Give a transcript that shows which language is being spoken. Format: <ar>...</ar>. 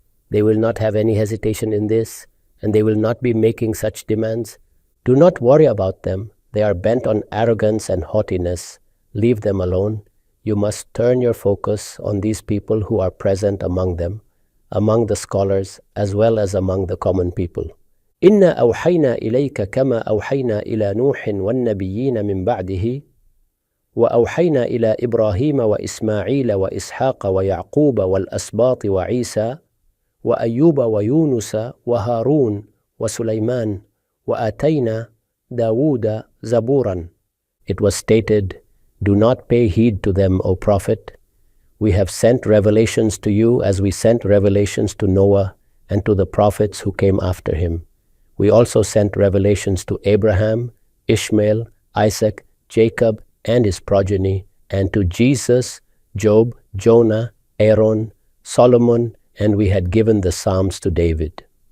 <en>They will not have any hesitation in this, and they will not be making such demands. Do not worry about them. They are bent on arrogance and haughtiness. Leave them alone. You must turn your focus on these people who are present among them, among the scholars, as well as among the common people.</en> <ar>إِنَّا أَوْحَيْنَا إِلَيْكَ كَمَا أَوْحَيْنَا إِلَى نُوحٍ وَالنَّبِيِّينَ مِنْ بَعْدِهِ وأوحينا إلى إبراهيم وإسماعيل وإسحاق ويعقوب والأسباط وعيسى وأيوب ويونس وهارون وسليمان وآتينا داود زبورا.</ar> <en>It was stated, do not pay heed to them, O Prophet. We have sent revelations to you as we sent revelations to Noah and to the prophets who came after him. We also sent revelations to Abraham, Ishmael, Isaac, Jacob, and his progeny, and to Jesus, Job, Jonah, Aaron, Solomon, and we had given the Psalms to David.</en>